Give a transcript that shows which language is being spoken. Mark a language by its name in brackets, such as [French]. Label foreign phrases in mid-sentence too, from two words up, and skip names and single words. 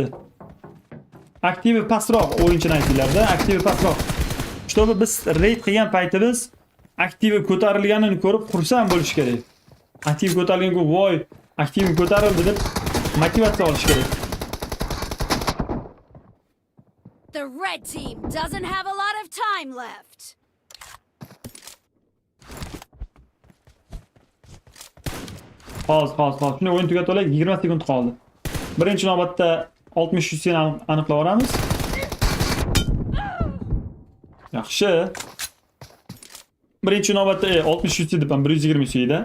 [Uzbek] Aktivi pastroq o'yinchini aytinglar-da, aktivi pastroq. Чтобы biz raid qilgan paytimiz aktivi ko'tarilganini ko'rib xursand bo'lish kerak. Aktiv ko'tarilgan-ku, voy, aktivim ko'tarildi deb motivatsiya olish kerak. [English] The red team doesn't have a lot of time left. [Uzbek] Hozir. Shuni o'yin tugatib olaylik, 20 sekund qoldi. Birinchi navbatda 60 100 ni aniqlab olamiz. Yaxshi. Birinchi navbatda 60 100 deb ham 120 suyda.